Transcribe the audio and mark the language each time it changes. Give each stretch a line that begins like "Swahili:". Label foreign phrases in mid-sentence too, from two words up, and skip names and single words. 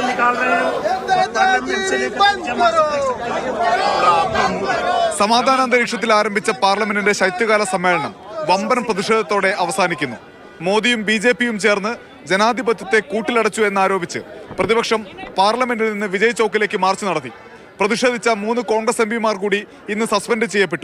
Hindi: निकाल रहे हैं पार्लियामेंट से लेकर जमात तक।
Malayalam: സമാധാന അന്തരീക്ഷത്തിൽ ആരംഭിച്ച പാർലമെന്റിന്റെ ശൈത്യകാല സമ്മേളനം വമ്പൻ പ്രതിഷേധത്തോടെ അവസാനിക്കുന്നു. മോദിയും BJPയും ചേർന്ന് ജനാധിപത്യത്തെ കൂട്ടിലടച്ചു എന്നാരോപിച്ച് പ്രതിപക്ഷം പാർലമെന്റിൽ നിന്ന് വിജയ് ചൗക്കിലേക്ക് മാർച്ച് നടത്തി. പ്രതിഷേധിച്ച 3 കോൺഗ്രസ് MPമാർ കൂടി ഇന്ന് സസ്പെൻഡ് ചെയ്യപ്പെട്ടു.